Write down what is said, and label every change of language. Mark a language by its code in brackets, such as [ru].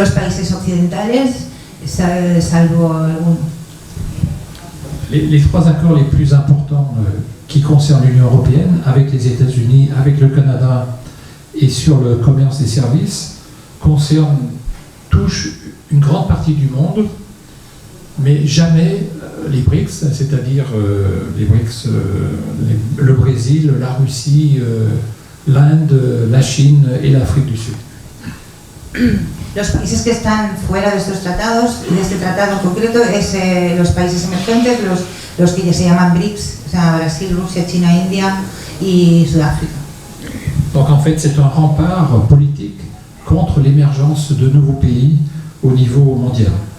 [es] países occidentales, salvo algunos. [fr] Les trois accords les plus importants qui concernent l'Union européenne, avec les États-Unis, avec le Canada et sur le commerce des services, touchent une grande partie du monde, mais jamais les BRICS, c'est-à-dire les BRICS, le Brésil, la Russie, l'Inde, la Chine et l'Afrique du Sud. [es] Los países que están fuera de estos tratados, de este tratado en concreto, es los países emergentes, los que ya se llaman BRICS, o sea, Brasil, Rusia, China, India y Sudáfrica. [fr] Donc en fait, c'est un rempart politique contre l'émergence de nouveaux pays au niveau mondial.